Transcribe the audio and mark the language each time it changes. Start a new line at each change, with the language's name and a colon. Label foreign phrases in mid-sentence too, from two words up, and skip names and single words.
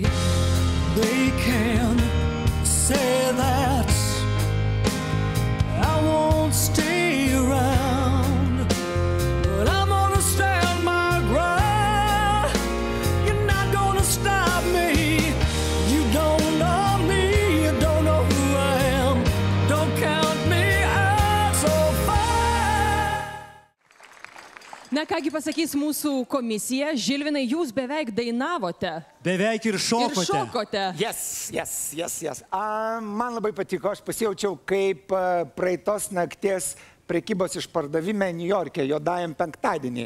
English: They can say that I won't stay around, but I'm gonna stand my ground. You're not gonna stop me. You don't know me, you don't know who I am. Don't count me out so far.
Lithuanian: Na kągi pasakys mūsų komisija, Žilvinai, jūs beveik dainavote. Beveik ir šokote. Ir šokote. Yes. Man labai patiko, aš pasijaučiau kaip praeitos nakties prekybos išpardavime Niujorke, juodajam penktadienį.